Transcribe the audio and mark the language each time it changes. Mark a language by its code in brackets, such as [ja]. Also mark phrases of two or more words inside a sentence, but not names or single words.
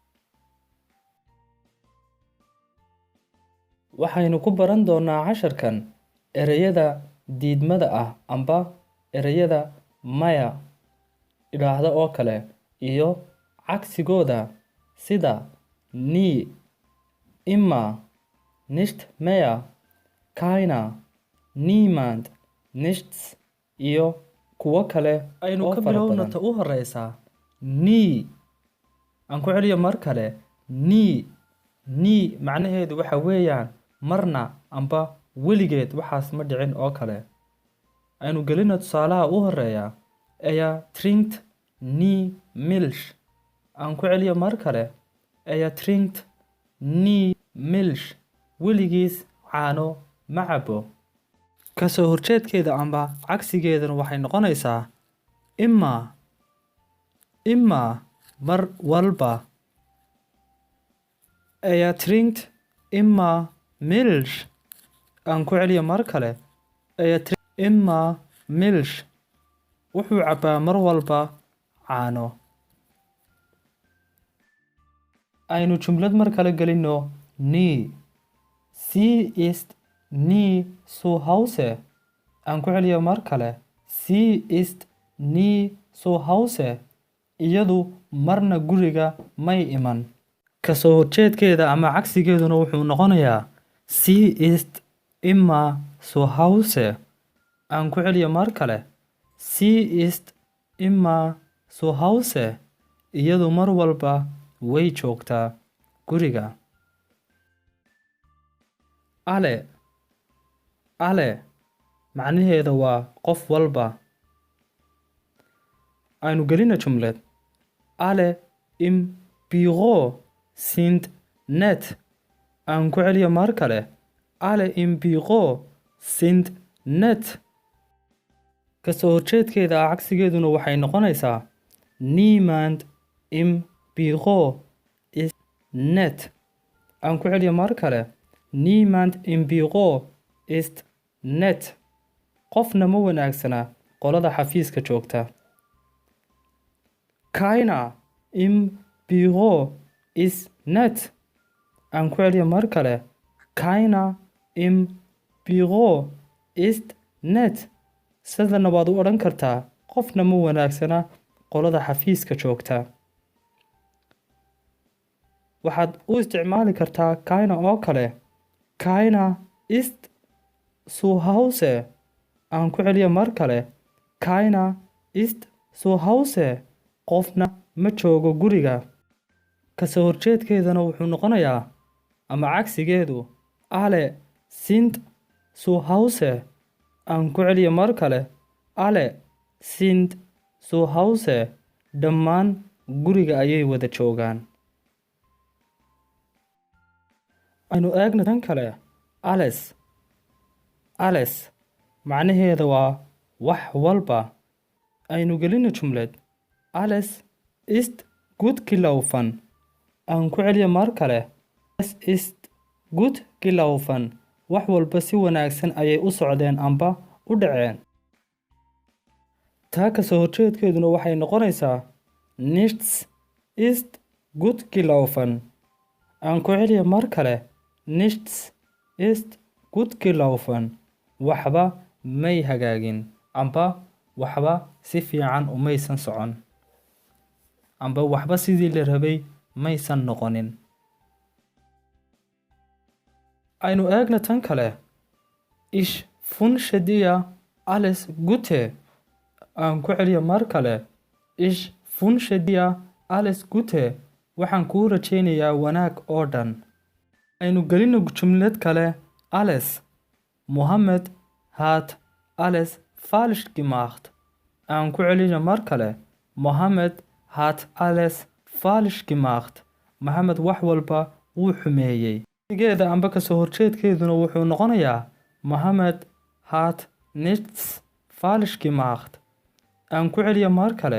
[so] Waxaynu ku baran doonaa casharkan ereyada diidmada ah amba ereyada maya idhaahda oo kale iyo cagsigooda sida [de] nie, immer, nicht mehr, keiner, niemand, nichts [so] iyo kuwo kale aynu ka bilowna ta u horeysa nie. Aan ku celiyo mar kale nie macnaheedu waxa weeyaan marna amba weligeed waxaas ma dhicin oo kale. Aynu gelino tusaalaha u horeeya [de] trinkt nie Milch. [so] Aan ku celiyo mar kale [de] trinkt nie Milch. [so] Weligiis caano ma cabo. Kasoo horjeedkeeda amba cagsigeedana waxay noqonaysaa immer mar walba. [de] Trinkt immer Milch. [so] Aan ku celiyo mar kale [de] trinkt immer Milch. [so] Wuxuu cabaa mar walba caano. Aynu jumlad mar kale gelino nie. [de] Sie ist nie zu Hause. [so] Aan ku celiyo mar kale [de] sie ist nie zu Hause. [so] Iyadu marna guriga may iman. Kasoo horjeedkeeda ama cagsigeeduna wuxuu noqonayaa [de] sie ist immer zu Hause. [so] Aan ku celiyo mar kale [de] sie ist immer zu Hause. [so] Iyadu mar walba way joogtaa guriga. alle macnaheeda waa qof walba. Aynu gelino jumlad [de] alle im Büro sind nett. [so] Aan ku celiyo mar kale [de] alle im Büro sind nett. [so] Kasoo horjeedkeeda cagsigeeduna waxay noqonaysaa [de] niemand im Büro ist nett. [so] Aan ku celiyo mar kale [de] niemand im Büro ist nett. [so] Qofna ma wanaagsana qolada xafiiska joogta. [de] Keiner im Büro ist nett. [so] Aan ku celiyo mar kale [de] keiner im Büro ist nett. [so] Sidana waad u odhan kartaa qofna ma wanaagsana qolada xafiiska joogta. Waxaad u isticmaali kartaa keiner oo kale [de] keiner ist zu Hause. [so] Aan ku celiyo mar kale [de] keiner ist zu Hause. [so] Qofna ma joogo guriga. Kasoo horjeedkeedana wuxuu noqonayaa ama cagsigeedu [de] alle sind zu Hause. [so] Aan ku celiyo mar kale [de] alle sind zu Hause. [so] Dhammaan guriga ayay wada joogaan. Aynu eegno tan kale alles macnaheeda waa wax walba. Aynu gelino jumlad [de] alles ist gut gelaufen. [so] Aan ku celiyo mar kale [de] alles ist gut gelaufen. [so] wax walba si wanaagsan ayay u socdeen amba u dhaceen. Taa kasoo horjeedkeeduna waxay noqonaysaa [de] nichts ist gut gelaufen. [so] Aan ku celiyo mar kale [de] nichts ist gut gelaufen. [so] waxba may hagaagin amba waxba si fiican umaysan socon amba waxba sidii la rabay maysan noqonin. Aynu eegno tan kale [de] ich wünsche dir alles Gute. [so] Aan ku celiyo mar kale [de] ich wünsche dir alles Gute. [so] Waxaan kuu rajaynayaa wanaag oo dhan. Aynu gelino jumlad kale alles. [de] Mohammed hat alles falsch gemacht. [so] Aan ku celiyo mar kale [de] Mohammed hat alles falsch gemacht. [so] Mohammed wax walba wuu xumeeyey. geeda amba kasoo horjeedkeeduna wuxuu noqonayaa [de] Mohammed hat nichts falsch gemacht. [so] Aan ku celiyo mar kale.